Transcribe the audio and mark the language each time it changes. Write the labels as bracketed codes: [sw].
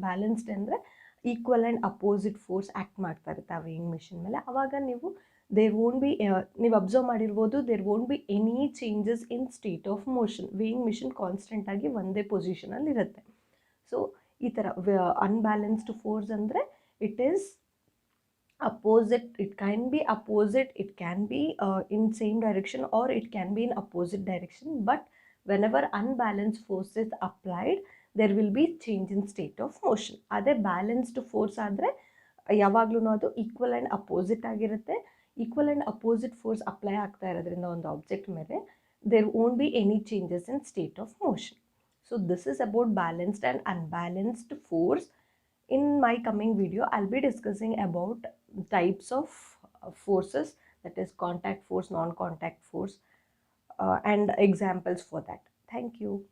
[kn] Balanced ಅಂದರೆ equal and opposite force act ಮಾಡ್ತಾ ಇರುತ್ತೆ ಆ ವೇಯಿಂಗ್ ಮಿಷಿನ್ ಮೇಲೆ. ಆವಾಗ ನೀವು [en] there won't be, [kn] ನೀವು ಅಬ್ಸರ್ವ್ ಮಾಡಿರ್ಬೋದು, [en] There won't be any changes in state of motion. [kn] Weighing machine ಕಾನ್ಸ್ಟೆಂಟಾಗಿ ಒಂದೇ ಪೊಸಿಷನಲ್ಲಿ ಇರುತ್ತೆ. ಸೊ ಈ ಥರ ಅನ್ಬ್ಯಾಲೆನ್ಸ್ಡ್ ಫೋರ್ಸ್ ಅಂದರೆ [en] It is opposite. It can be opposite, it can be in same direction, or it can be in opposite direction, but whenever unbalanced force is applied there will be change in state of motion. [kn] ಅದೇ balanced force ಆದರೆ ಯಾವಾಗಲೂ ಅದು equal and opposite ಆಗಿರುತ್ತೆ. Equal and opposite force apply ಆಗ್ತಾ ಇರೋದ್ರಿಂದ ಒಂದು object ಮೇಲೆ [en] There won't be any changes in state of motion. So this is about balanced and unbalanced force. In my coming video, I'll be discussing about types of forces, that is contact force, non-contact force, and examples for that. Thank you.